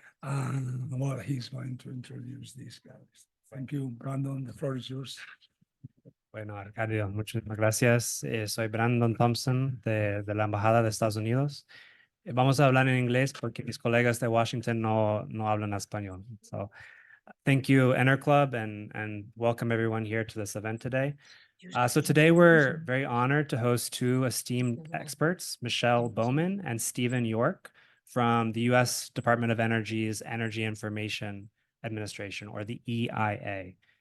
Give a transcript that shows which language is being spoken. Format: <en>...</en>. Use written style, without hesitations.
<en>Well, he's going to introduce these guys. Thank you, Brandon, the floor is yours.</en> <es>Bueno, Arcadio, muchísimas gracias. Soy Brandon Thompson de la Embajada de Estados Unidos. Vamos a hablar en inglés porque mis colegas de Washington no hablan español.</es> <en>So, thank you, Enerclub, and welcome everyone here to this event today. So today we're very honored to host 2 esteemed experts, Michelle Bowman and Stephen York, from the U.S. Department of Energy's Energy Information Administration, or the EIA.</en>